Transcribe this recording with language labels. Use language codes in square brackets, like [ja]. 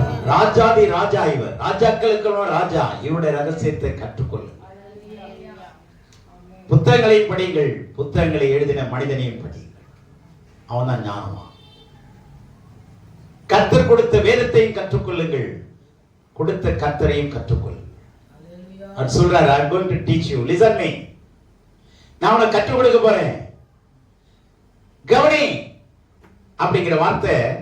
[ta] ராஜாதி ராஜா இவர், ராஜாக்களுக்கு ராஜா. இவருடைய ரகசியத்தை கற்றுக்கொள்ளுங்கள். புத்தகங்களையும் படியுங்கள், புத்தகங்களை எழுதின மனிதனையும் படியுங்கள். அவன் தான் ஞானமா. கர்த்தர் கொடுத்த வேதத்தையும் கற்றுக்கொள்ளுங்கள், கொடுத்த கர்த்தரையும் கற்றுக்கொள்ளுங்கள். அவர் சொல்றாரு, [en] I am going to teach you, listen me. [ta] நான் உனக்கு கற்றுக் கொடுக்க போறேன், கவனி அப்படிங்கிற வார்த்தை.